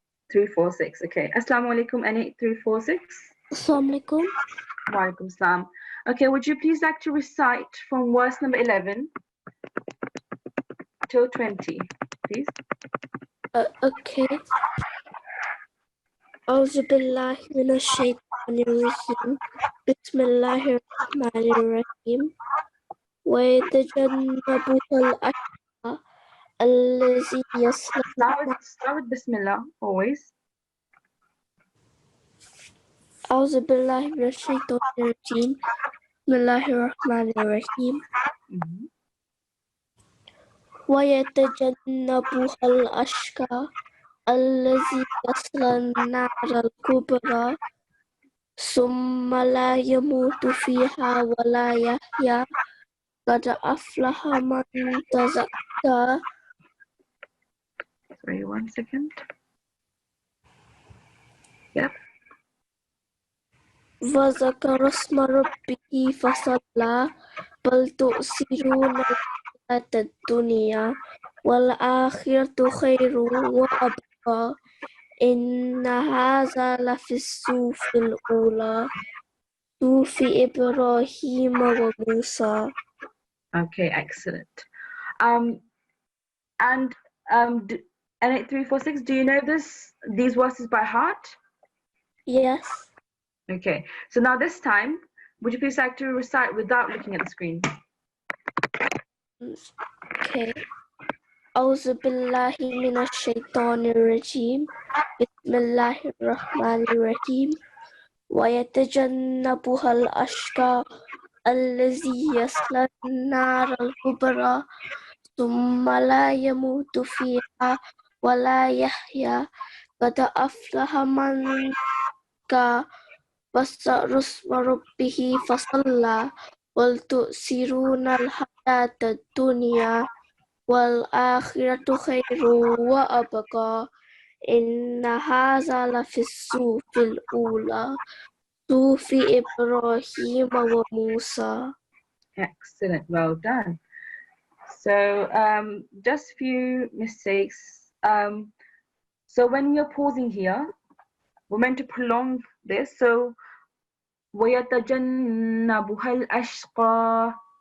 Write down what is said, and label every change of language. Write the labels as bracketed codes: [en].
[en] 346. Okay. Assalamu alaikum. N8346. Assalamu alaikum. Walaikum salam. Okay. Would you please like to recite from verse number 11 till 20, please? Okay. [ar] أعوذ بالله من الشيطان الرجيم بسم الله الرحمن الرحيم ويتجنبها الأشقى الذي يصلى [en] Start with Bismillah always. [ar] أعوذ بالله من الشيطان الرجيم بسم الله الرحمن الرحيم ويتجنبها الأشقى الذي يصلى النار الكبرى ثم لا يموت فيها ولا يحيا قد أفلح من تزكى. [en] Sorry, 1 second. Yep. [ar] وذكر اسم ربه فصلى بل تؤثرون الحياة الدنيا والآخرة خير وأبقى إن هذا لفي الصحف الأولى صحف إبراهيم وموسى. [en] Okay, excellent. And N8346, do you know these verses by heart? Yes. Okay, so now this time, would you please like to recite without looking at the screen? Okay. [ar] أعوذ بالله من الشيطان الرجيم بسم الله الرحمن الرحيم ويتجنبها الأشقى الذي يصلى النار الكبرى ثم لا يموت فيها ولا يحيى قد أفلح من واستغفر اسم ربه فصلى وتؤثرون الحياة الدنيا والآخرة خير وأبقى إن هذا لفي الصحف الأولى صحف إبراهيم وموسى. [en] Excellent, well done. So just a few mistakes. So when you're pausing here, we're meant to prolong this. So [ar] وَيَتَجَنَّبُهَا الْأَشْقَى.